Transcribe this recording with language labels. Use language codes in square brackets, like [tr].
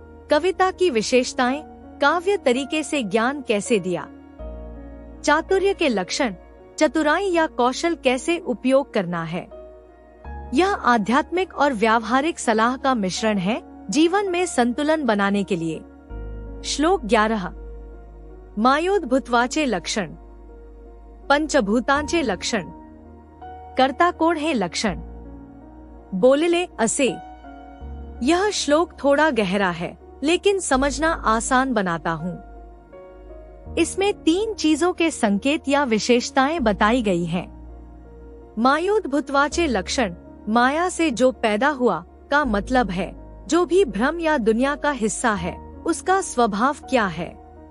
[hi] कविता की विशेषताएं, काव्य तरीके से ज्ञान कैसे दिया। चातुर्य के लक्षण, चतुराई या कौशल कैसे उपयोग करना है। यह आध्यात्मिक और व्यावहारिक सलाह का मिश्रण है, जीवन में संतुलन बनाने के लिए। श्लोक 11। [mr] मायोद्भुतवाचे लक्षण, पंचभूतांचे लक्षण, कर्ता कोण हे लक्षण। बोलेले असे। [hi] यह श्लोक थोड़ा गहरा है, लेकिन समझना आसान बनाता हूँ। इसमें 3 चीजों के संकेत या विशेषताएं बताई गई हैं। [mr] मायोद्भुतवाचे लक्षण, [hi] माया से जो पैदा हुआ का मतलब है, जो भी भ्रम या दुनिया का हिस्सा है, उसका स्वभाव क्या है।